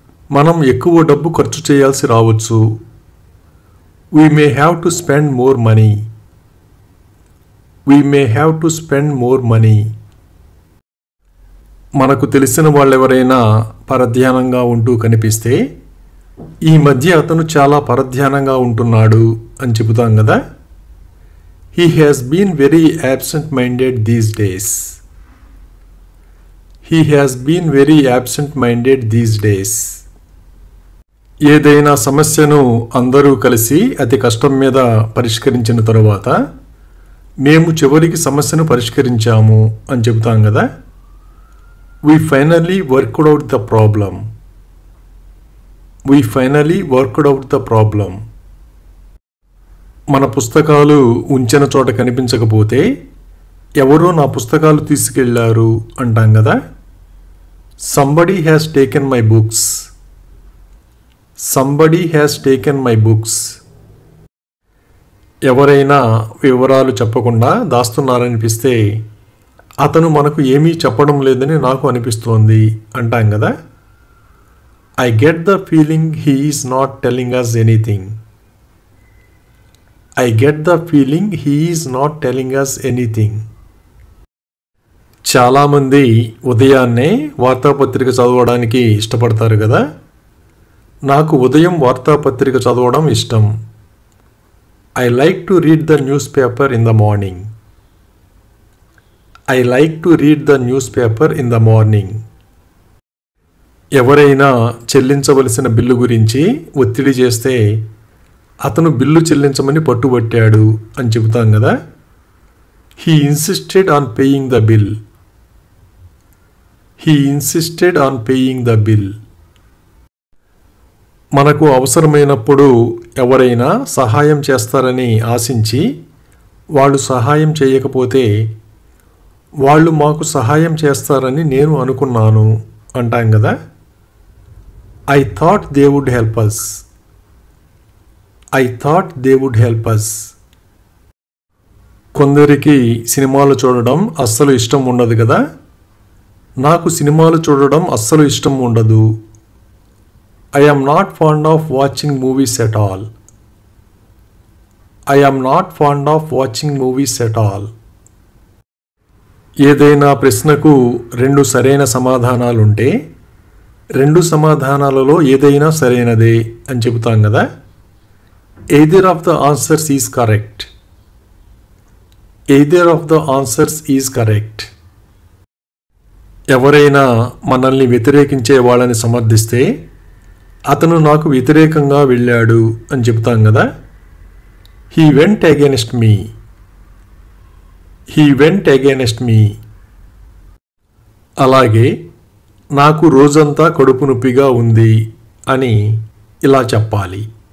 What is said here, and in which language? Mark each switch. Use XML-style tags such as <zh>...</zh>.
<te>మనం ఎక్కువ డబ్బు ఖర్చు చేయాల్సి రావచ్చు.</te> <en>We may have to spend more money. We may have to spend more money.</en> <te>మనకు తెలిసిన వాళ్ళెవరైనా పరధ్యానంగా ఉంటూ కనిపిస్తే ఈ మధ్య అతను చాలా పరధ్యానంగా ఉంటున్నాడు అని చెబుతాం కదా.</te> <en>He has been very absent-minded these days. He has been very absent-minded these days.</en> <te>ఏదైనా సమస్యను అందరూ కలిసి అతి కష్టం మీద పరిష్కరించిన తరువాత మేము చివరికి సమస్యను పరిష్కరించాము అని చెబుతాం కదా.</te> <en>We finally worked out the problem. We finally worked out the problem.</en> <te>మన పుస్తకాలు ఉంచిన చోట కనిపించకపోతే ఎవరో నా పుస్తకాలు తీసుకెళ్లారు అంటాం కదా.</te> <en>Somebody has taken my books. Somebody has taken my books.</en> <te>ఎవరైనా వివరాలు చెప్పకుండా దాస్తున్నారనిపిస్తే అతను మనకు ఏమీ చెప్పడం లేదని నాకు అనిపిస్తోంది అంటాం కదా.</te> <en>I get the feeling he is not telling us anything. I get the feeling he is not telling us anything.</en> <te>చాలామంది ఉదయాన్నే వార్తాపత్రిక చదవడానికి ఇష్టపడతారు కదా. నాకు ఉదయం వార్తాపత్రిక చదవడం ఇష్టం.</te> <en>I like to read the newspaper in the morning. I like to read the newspaper in the morning.</en> <te>ఎవరైనా చెల్లించవలసిన బిల్లు గురించి ఒత్తిడి చేస్తే అతను బిల్లు చెల్లించమని పట్టుబట్టాడు అని చెబుతాం కదా.</te> <en>He insisted on paying the bill. He insisted on paying the bill.</en> <te>మనకు అవసరమైనప్పుడు ఎవరైనా సహాయం చేస్తారని ఆశించి వాళ్ళు సహాయం చేయకపోతే వాళ్ళు మాకు సహాయం చేస్తారని నేను అనుకున్నాను అంటాం కదా.</te> <en>I thought they would help us. I thought they would help us.</en> <te>కొందరికి సినిమాలు చూడడం అస్సలు ఇష్టం ఉండదు కదా. నాకు సినిమాలు చూడడం అస్సలు ఇష్టం ఉండదు.</te> <en>I am not fond of watching movies at all. I am not fond of watching movies at all.</en> <te>ఏదైనా ప్రశ్నకు రెండు సరైన సమాధానాలుంటే రెండు సమాధానాలలో ఏదైనా సరైనదే అని చెబుతాం కదా.</te> <en>Either of the answers is correct. Either of the answers is correct.</en> <te>ఎవరైనా మనల్ని వ్యతిరేకించే వాళ్ళని సమర్థిస్తే అతను నాకు వ్యతిరేకంగా వెళ్ళాడు అని చెబుతాం కదా.</te> <en>He went against me. He went against me.</en> <te>అలాగే నాకు రోజంతా కడుపు నొప్పిగా ఉంది అని ఇలా చెప్పాలి.</te>